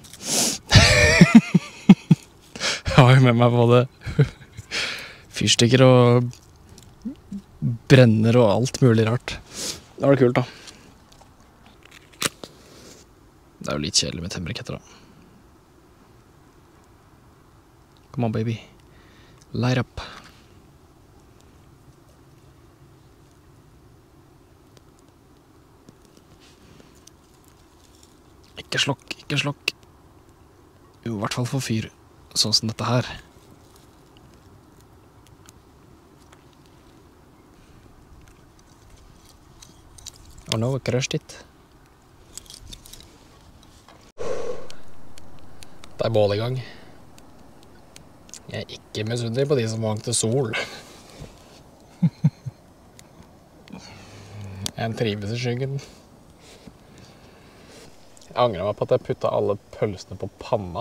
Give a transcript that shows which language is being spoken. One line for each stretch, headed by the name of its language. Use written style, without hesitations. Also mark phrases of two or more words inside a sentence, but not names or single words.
Norwegian: Jeg har jo med meg både fyrstikker og brenner og alt mulig rart. Det var kult da. Det er jo litt kjedelig med tennbriketter da.
English: Come on baby. Light up.
Norwegian: Ikke slokk, ikke slokk. Jo, i hvert fall for fyr, sånn som dette her. Og nå
English: crushed it.
Norwegian: Det er bål i gang. Jeg er ikke misunnelig på de som hang til sol. Jeg trives i skyggen. Jeg angrer meg på at jeg puttet alle pølsene på panna.